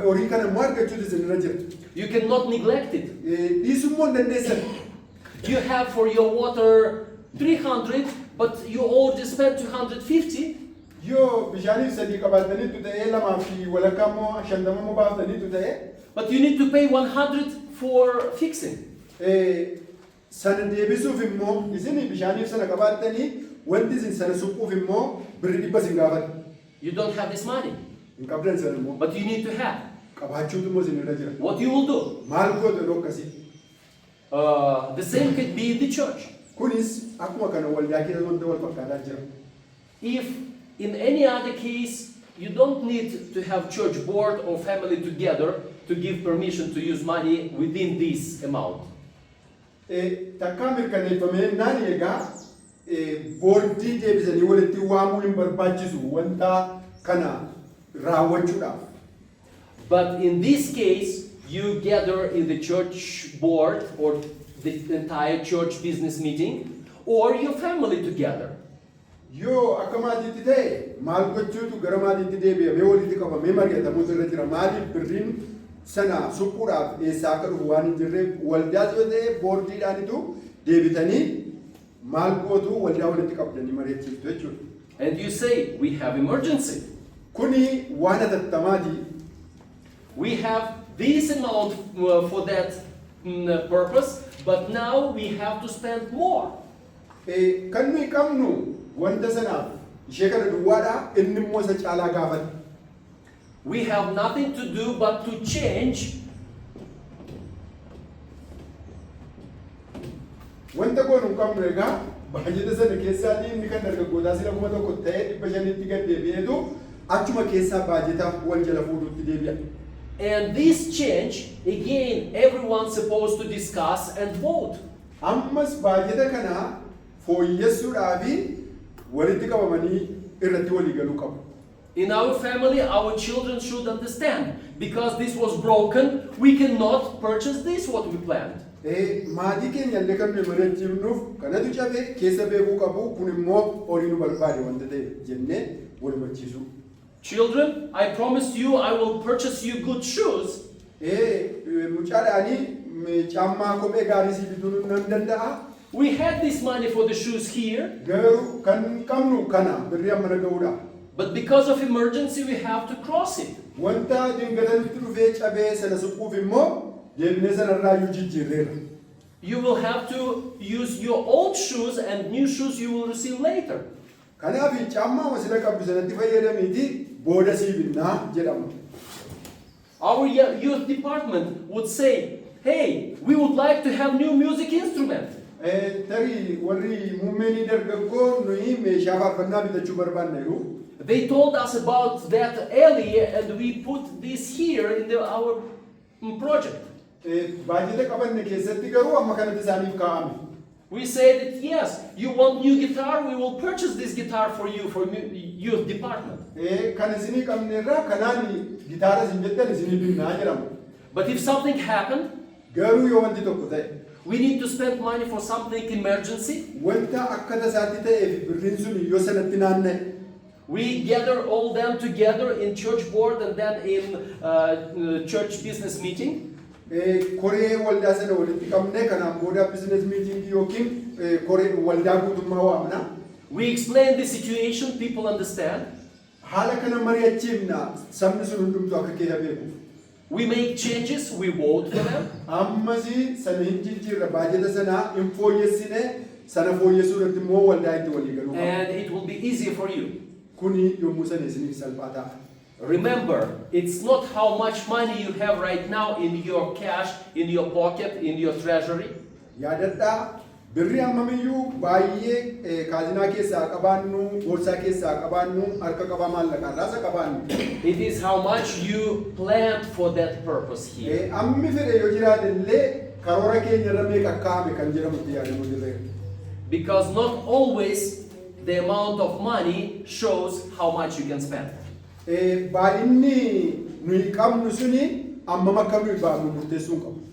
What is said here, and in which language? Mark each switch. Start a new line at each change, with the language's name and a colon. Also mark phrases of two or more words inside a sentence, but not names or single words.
Oromo: Horii kana immoo argachuutu isinirra jira.
English: You cannot neglect it.
Oromo: Dhiisummoo hin dandeessan.
English: You have for your water 300, but you already spent 250.
Oromo: Yoo bishaaniif sadii qabaataniitu ta'ee lamaa fi walakkaa immoo 50 immoo baaftaniitu ta'ee
English: But you need to pay 100 for fixing.
Oromo: sana deebisuuf immoo isin bishaaniif sana qabaattanii wanti isin sana suphuuf immoo birri 100 isin gaafata.
English: You don't have this money,
Oromo: Hin qabdan sana immoo
English: but you need to have.
Oromo: qabaachuutu immoo isinirra jira.
English: What you will do?
Oromo: Maal gootu yeroo akkasii?
English: The same could be in the church.
Oromo: Kunis akkuma kana waldaa keessa wanta wal fakkaataa jira.
English: If in any other case you don't need to have church board or family together to give permission to use money within this amount.
Oromo: Takkaa mirkaneeffamee naan egaa boordii deebisanii walitti waamuu hin barbaachisu wanta kana raawwachuudhaaf.
English: But in this case, you gather in the church board or the entire church business meeting or your family together.
Oromo: Yoo akka maatiitti ta'e maal gochuutu gara maatiitti deebi'amee walitti qabamee mari'atamuutu irra jira. Maaliif birriin sana suphuudhaaf eessaa akka dhufu waan hin jirreef waldaas yoo ta'e boordiidhaanitu deebitanii maal gootu waldaa walitti qabdanii mari'achiiftu jechuudha.
English: And you say, we have emergency.
Oromo: Kuni waan hatattamaati.
English: We have this amount for that purpose, but now we have to spend more.
Oromo: Kan nuyi qabnu wanta sanaaf ishee kana duwwaadha inni immoo isa caalaa gaafata.
English: We have nothing to do but to change
Oromo: Wanta goonu hin qabnu egaa baajata sana keessaatii inni kan dargaggootaa sila 1,000 ta'ee 500tti gad deebi'eetu achuma keessaa baajata wal jala fuudhuutti deebi'a.
English: and this change again everyone's supposed to discuss and vote.
Oromo: Ammas baajata kana fooyyessuudhaafi walitti qabamanii irratti walii galuu qabu.
English: In our family, our children should understand, because this was broken, we cannot purchase this what we planned.
Oromo: Maatii keenya illee kan nuyi mari'achiifnuuf kanatu cabee keessa beekuu qabu kun immoo horii nu barbaade wanta ta'e jennee wal hubachiisu.
English: Children, I promise you I will purchase you good shoes.
Oromo: Mucaadhaanii caammaa kophee gaarii si bituu nan danda'a.
English: We had this money for the shoes here,
Oromo: Garuu kan qabnu kana birrii amma naga'uudha.
English: but because of emergency we have to cross it.
Oromo: Wanta dingatanitti dhufee cabee sana suquuf immoo deebinee sanarraa iyyuu jijjiirreera.
English: You will have to use your old shoes and new shoes you will receive later.
Oromo: Kanaaf caammaa wasila qabdu sanatti fayyadamiiti booda sii binnaa jedhama.
English: Our youth department would say, hey, we would like to have new music instrument.
Oromo: Tarii warri muummeenii dargaggoo nuyi meeshaa faarfannaa bitachuu barbaanna jiru.
English: They told us about that earlier and we put this here in our project.
Oromo: Baajata qabanne keessatti garuu amma kanatti isaaniif kaa'ame.
English: We said that yes, you want new guitar, we will purchase this guitar for you for youth department.
Oromo: Kan isinii qabnerraa kanaan gitaara isin jettan isinii binnaa jedhama.
English: But if something happened,
Oromo: Garuu yoo wanti tokko ta'e
English: we need to spend money for something emergency.
Oromo: wanta akka tasaatti ta'eef birriin sun yoo sanatti naanna'e
English: We gather all them together in church board and then in church business meeting.
Oromo: koree waldaa sana walitti qabnee kanaan booda
English: business meeting
Oromo: yookiin koree waldaa guutummaa waamna.
English: We explain the situation, people understand.
Oromo: Haala kana mari'achiifna sabni sun hundumtu akka keessa beeku.
English: We make changes, we vote for them.
Oromo: Ammasi sana hin jijjiirra baajata sanaa hin fooyyessine sana fooyyessuu irratti immoo waldaa itti walii galuu qabna.
English: And it will be easier for you.
Oromo: Kuni yommuu sana isiniif salphaa ta'a.
English: Remember, it's not how much money you have right now in your cash, in your pocket, in your treasury.
Oromo: Yaadadhaa birri hammamiyyuu baay'ee kaazinaa keessaa qabaannu, boorsaa keessaa qabaannu, harka qabaa maallaqaa irraasa qabaannu.
English: It is how much you planned for that purpose here.
Oromo: Ammi fedhe yoo jiraate illee karoora keenya irra meeqa kaa'ame kan jedhamutti yaadamu dirreera.
English: Because not always the amount of money shows how much you can spend.
Oromo: Baay'inni nuyi qabnu suni ammam akka nuyi baafnu murteessuu hin qabu.